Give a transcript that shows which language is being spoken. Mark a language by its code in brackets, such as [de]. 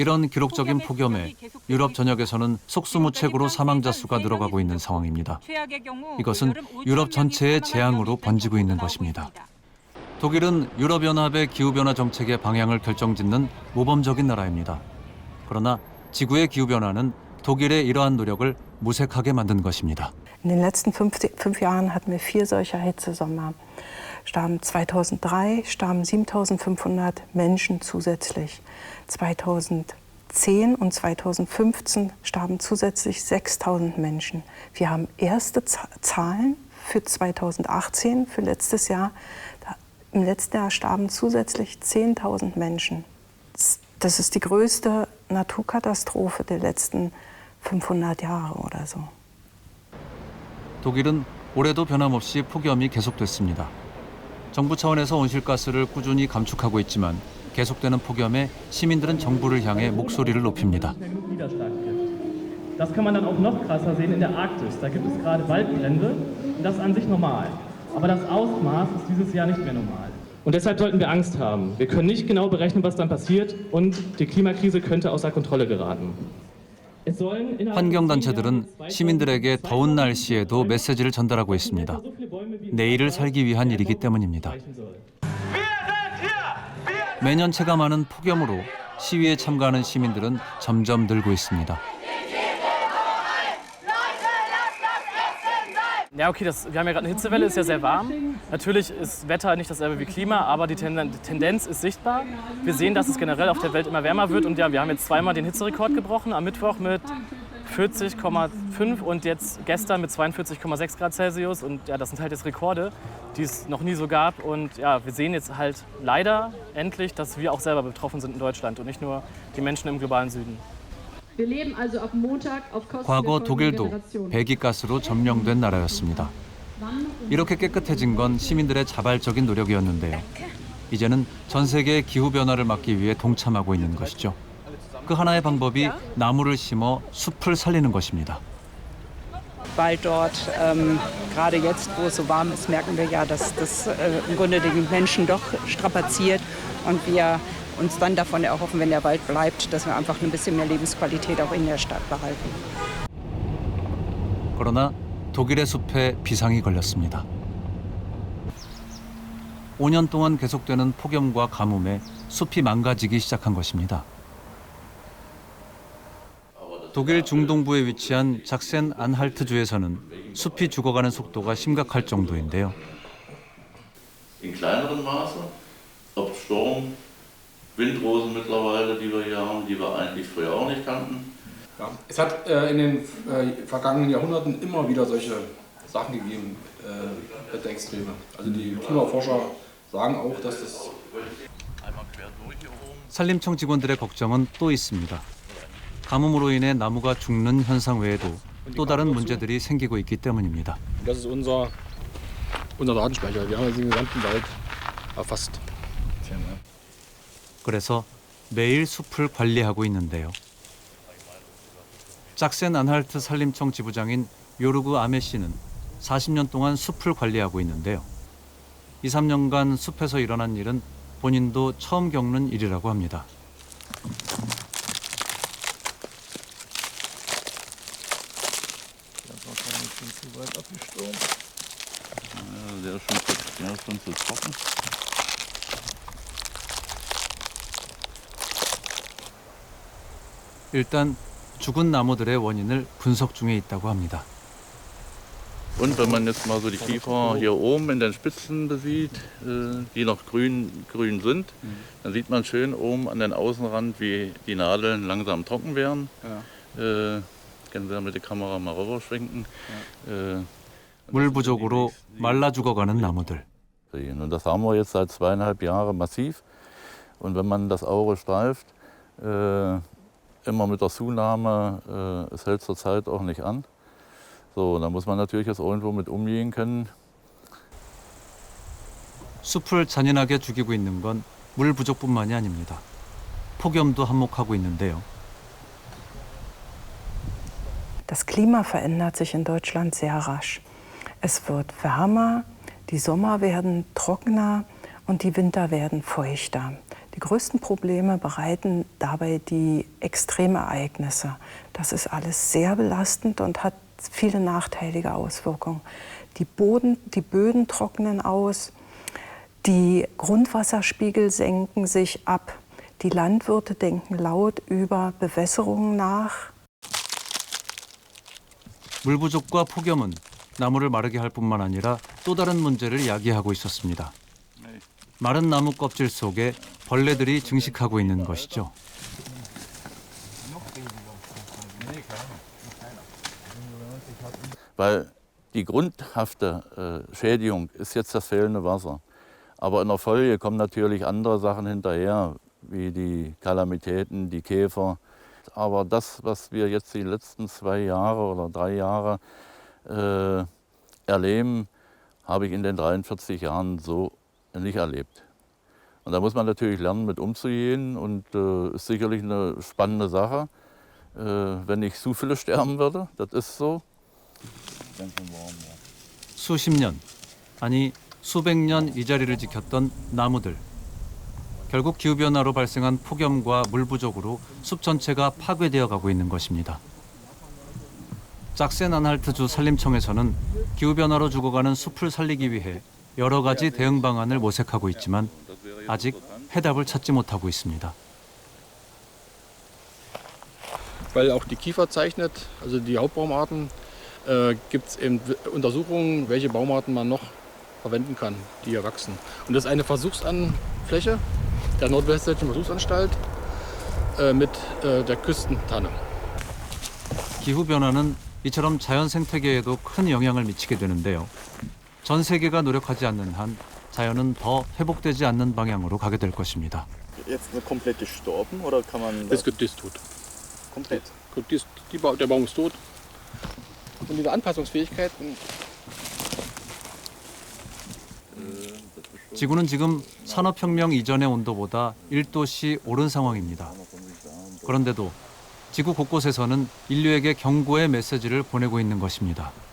[ko] 이런 기록적인 폭염에 유럽 전역에서는 속수무책으로 사망자 수가 늘어가고 있는 상황입니다. 이것은 유럽 전체의 재앙으로 번지고 있는 것입니다. 독일은 유럽연합의 기후변화 정책의 방향을 결정짓는 모범적인 나라입니다. 그러나 지구의 기후변화는 독일의 이러한 노력을 무색하게 만든 것입니다. [de] In den letzten fünf Jahren hatten wir 4 solcher Hitzesommer. 2003 starben 7.500 Menschen zusätzlich. 2010 und 2015 starben zusätzlich 6.000 Menschen. Wir haben erste Zahlen für 2018, für letztes Jahr. Im letzten Jahr starben zusätzlich 10.000 Menschen. Das ist die größte Naturkatastrophe der letzten 500 Jahre oder so. [ko] 독일은 올해도 변함없이 폭염이 계속됐습니다. 정부 차원에서 온실가스를 꾸준히 감축하고 있지만 계속되는 폭염에 시민들은 정부를 향해 목소리를 높입니다. [de] Das kann man dann auch noch krasser sehen in der Arktis. Da gibt es gerade Waldbrände und das ist an sich normal. Aber das Ausmaß ist dieses Jahr nicht mehr normal. Und deshalb sollten wir Angst haben. Wir können nicht genau berechnen, was dann passiert und die Klimakrise könnte außer Kontrolle geraten. [ko] 환경단체들은 시민들에게 더운 날씨에도 메시지를 전달하고 있습니다. 내일을 살기 위한 일이기 때문입니다. 매년 체감하는 폭염으로 시위에 참가하는 시민들은 점점 늘고 있습니다. [de] Ja, okay, wir haben ja gerade eine Hitzewelle, ist ja sehr warm. Natürlich ist Wetter nicht dasselbe wie Klima, aber die Tendenz ist sichtbar. Wir sehen, dass es generell auf der Welt immer wärmer wird. Und ja, wir haben jetzt zweimal den Hitzerekord gebrochen, am Mittwoch mit 40,5 und jetzt gestern mit 42,6 Grad Celsius. Und ja, das sind halt jetzt Rekorde, die es noch nie so gab. Und ja, wir sehen jetzt halt leider endlich, dass wir auch selber betroffen sind in Deutschland und nicht nur die Menschen im globalen Süden. [ko] 과거 독일도 배기가스로 점령된 나라였습니다. 이렇게 깨끗해진 건 시민들의 자발적인 노력이었는데요. 이제는 전 세계의 기후변화를 막기 위해 동참하고 있는 것이죠. 그 하나의 방법이 나무를 심어 숲을 살리는 것입니다. [de] Weil dort, gerade jetzt, wo es so warm ist, merken wir ja, dass das im Grunde den Menschen doch strapaziert und wir uns dann davon erhoffen, wenn der Wald bleibt, dass wir einfach ein bisschen mehr Lebensqualität auch in der Stadt behalten. [ko] 그러나 독일의 숲에 비상이 걸렸습니다. 5년 동안 계속되는 폭염과 가뭄에 숲이 망가지기 시작한 것입니다. 독일 중동부에 위치한 작센 안할트주에서는 숲이 죽어가는 속도가 심각할 정도인데요. [de] In kleineren Maße, ob Sturm, Windrosen mittlerweile, die wir hier haben, die wir eigentlich früher auch nicht kannten. Ja, es hat in den vergangenen Jahrhunderten immer wieder solche Sachen gegeben, Wetterextreme. Also die Klimaforscher sagen auch, dass das... [ko] 산림청 직원들의 걱정은 또 있습니다. 가뭄으로 인해 나무가 죽는 현상 외에도 또 다른 문제들이 생기고 있기 때문입니다. [de] Das ist unser Datenspeicher. Wir haben den gesamten Wald erfasst. [ko] 그래서 매일 숲을 관리하고 있는데요. 짝센 안할트 산림청 지부장인 요르그 아메 씨는 40년 동안 숲을 관리하고 있는데요. 2, 3년간 숲에서 일어난 일은 본인도 처음 겪는 일이라고 합니다. [de] Der ist schon zu trocken. [ko] 일단 죽은 나무들의 원인을 분석 중에 있다고 합니다. [de] Und wenn man jetzt mal so die Kiefer hier oben in den Spitzen besieht, die noch grün sind, dann sieht man schön oben an den Außenrand, wie die Nadeln langsam trocken werden. Ja. Können Sie ja mit der Kamera mal rüberschwenken. [ko] 물 부족으로 말라 죽어가는 나무들. [de] Und das haben wir jetzt seit 2,5 Jahren massiv. Und wenn man das Auge streift, immer mit der Zunahme, es hält zurzeit auch nicht an. So, da muss man natürlich jetzt irgendwo mit umgehen können. [ko] 숲을 잔인하게 죽이고 있는 건 물 부족뿐만이 아닙니다. 폭염도 한몫하고 있는데요. [de] Das Klima verändert sich in Deutschland sehr rasch. Es wird wärmer, die Sommer werden trockener und die Winter werden feuchter. Die größten Probleme bereiten dabei die Extremereignisse. Das ist alles sehr belastend und hat viele nachteilige Auswirkungen. Die Böden trocknen aus, die Grundwasserspiegel senken sich ab. Die Landwirte denken laut über Bewässerungen nach. [ko] 물 부족과 폭염은 나무를 마르게 할 뿐만 아니라 또 다른 문제를 야기하고 있었습니다. 마른 나무 껍질 속에 벌레들이 증식하고 있는 것이죠. [de] Weil die grundhafte Schädigung ist jetzt das fehlende Wasser. Aber in der Folge kommen natürlich andere Sachen hinterher, wie die Kalamitäten, die Käfer. Aber das, was wir jetzt die letzten 2 Jahre oder 3 Jahre erleben, habe ich in den 43 Jahren so nicht erlebt. Und da muss man natürlich lernen, mit umzugehen und ist sicherlich eine spannende Sache. Wenn nicht zu viele sterben würde, das ist so. [ko] 수십 년, 아니 수백 년 이 자리를 지켰던 나무들. 결국 기후변화로 발생한 폭염과 물 부족으로 숲 전체가 파괴되어 가고 있는 것입니다. 짝센안할트주 산림청에서는 기후변화로 죽어가는 숲을 살리기 위해 여러 가지 대응 방안을 모색하고 있지만 아직 해답을 찾지 못하고 있습니다. [de] Weil auch die Kiefer zeichnet, also die Hauptbaumarten, gibt es eben Untersuchungen, welche Baumarten man noch verwenden kann, die hier wachsen. Und das ist eine Versuchsfläche der Nordwestdeutschen Versuchsanstalt mit der Küstentanne. [ko] 기후변화는 이처럼 자연 생태계에도 큰 영향을 mi치게 되는데요. 전 세계가 노력하지 않는 한 자연은 더 회복되지 않는 방향으로 가게 될 것입니다. [de] Jetzt nur komplett gestorben oder kann man Das ist tot. komplett? Der Baum ist tot. Und diese Anpassungsfähigkeit. [ko] 지구는 지금 산업혁명 이전의 온도보다 1도씨 오른 상황입니다. 그런데도 지구 곳곳에서는 인류에게 경고의 메시지를 보내고 있는 것입니다.